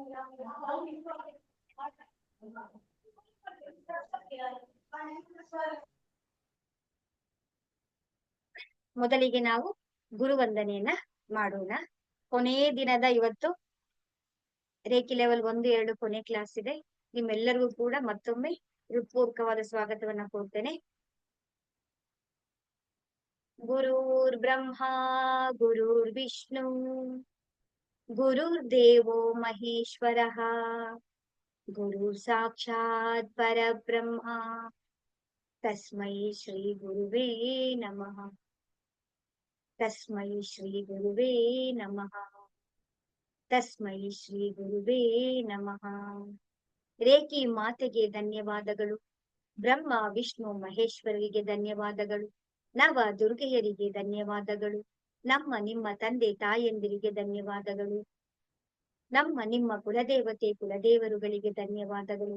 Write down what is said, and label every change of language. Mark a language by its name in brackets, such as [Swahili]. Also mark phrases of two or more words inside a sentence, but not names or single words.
[Kannada] ಮೊದಲಿಗೆ ನಾವು ಗುರುವಂದನೆಯನ್ನ ಮಾಡೋಣ. ಕೊನೆಯ ದಿನದ ಇವತ್ತು ರೇಖಿ ಲೆವೆಲ್ 1-2 ಕೊನೆ ಕ್ಲಾಸ್ ಇದೆ. ನಿಮ್ಮೆಲ್ಲರಿಗೂ ಕೂಡ ಮತ್ತೊಮ್ಮೆ ಹೃತ್ಪೂರ್ವಕವಾದ ಸ್ವಾಗತವನ್ನ ಕೊಡ್ತೇನೆ. [Sanskrit] ಗುರುರ್ ಬ್ರಹ್ಮ ಗುರುರ್ ವಿಷ್ಣು ಗುರುರ್ ದೇವೋ ಮಹೇಶ್ವರಃ ಗುರುರ್ ಸಾಕ್ಷಾತ್ ಪರಬ್ರಹ್ಮ ತಸ್ಮೈ ಶ್ರೀ ಗುರುವೇ ನಮಃ. ತಸ್ಮೈ ಶ್ರೀ ಗುರುವೇ ನಮಃ. ತಸ್ಮೈ ಶ್ರೀ ಗುರುವೇ ನಮಃ. [Kannada] ರೇಖಿ ಮಾತೆಗೆ ಧನ್ಯವಾದಗಳು. ಬ್ರಹ್ಮ ವಿಷ್ಣು ಮಹೇಶ್ವರರಿಗೆ ಧನ್ಯವಾದಗಳು. ನವ ದುರ್ಗೆಯರಿಗೆ ಧನ್ಯವಾದಗಳು. ನಮ್ಮ ನಿಮ್ಮ ತಂದೆ ತಾಯಂದಿರಿಗೆ ಧನ್ಯವಾದಗಳು. ನಮ್ಮ ನಿಮ್ಮ ಕುಲದೇವತೆ ಕುಲದೇವರುಗಳಿಗೆ ಧನ್ಯವಾದಗಳು.